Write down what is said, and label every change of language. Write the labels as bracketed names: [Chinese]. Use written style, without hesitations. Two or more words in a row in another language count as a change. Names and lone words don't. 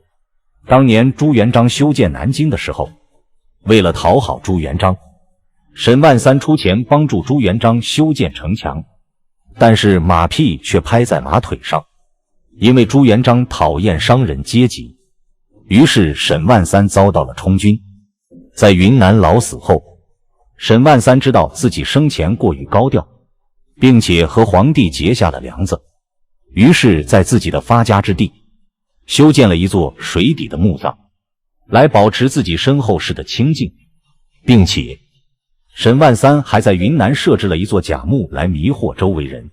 [Chinese] 當年朱元璋修建南京的時候，為了討好朱元璋，沈萬三出錢幫助朱元璋修建城牆，但是馬屁卻拍在馬腿上，因為朱元璋討厭商人階級，於是沈萬三遭到了充軍。在雲南老死後，沈萬三知道自己生前過於高調，並且和皇帝結下了梁子，於是在自己的發家之地修建了一座水底的墓葬，來保持自己身後事的清靜，並且沈萬三還在雲南設置了一座假墓來迷惑周圍人。